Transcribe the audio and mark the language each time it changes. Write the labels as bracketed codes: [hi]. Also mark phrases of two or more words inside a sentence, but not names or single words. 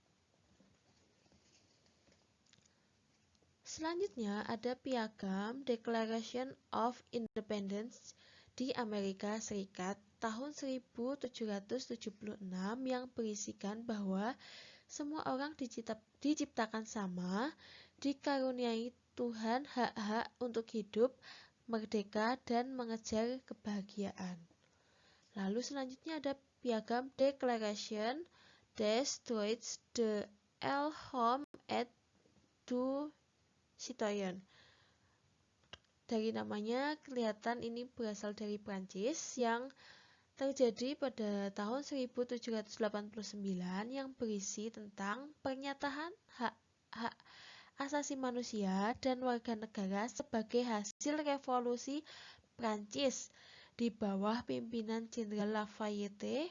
[id] Selanjutnya ada Piagam Declaration of Independence di Amerika Serikat tahun 1776 yang berisikan bahwa semua orang diciptakan sama, dikaruniai Tuhan hak-hak untuk hidup, merdeka, dan mengejar kebahagiaan. Lalu selanjutnya ada Piagam Declaration des Droits de l'Homme et du Citoyen. Dari namanya kelihatan ini berasal dari Prancis yang terjadi pada tahun 1789 yang berisi tentang pernyataan hak asasi manusia dan warga negara sebagai hasil revolusi Prancis di bawah pimpinan Jenderal Lafayette.